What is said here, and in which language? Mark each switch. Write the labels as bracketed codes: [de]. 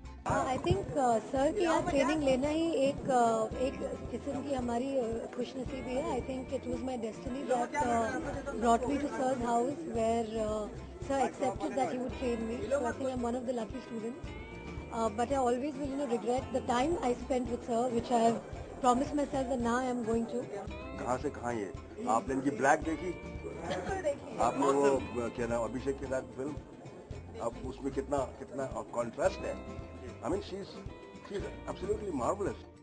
[en] I think [hi] sir की यहाँ training लेना ही एक किस्म की हमारी खुशनसीबी है. [en] I think it was my destiny that brought me to sir's house where sir accepted that he would train me. So I think I am one of the lucky students. But I always will regret the time I spent with sir, which I have promised myself that now I am going to. [hi] कहाँ से कहाँ ये? आपने इनकी black देखी? आपने वो क्या नाम अभिषेक के साथ फिल्म? अब उसमें कितना कॉन्ट्रास्ट है. [en] I mean, she's absolutely marvelous.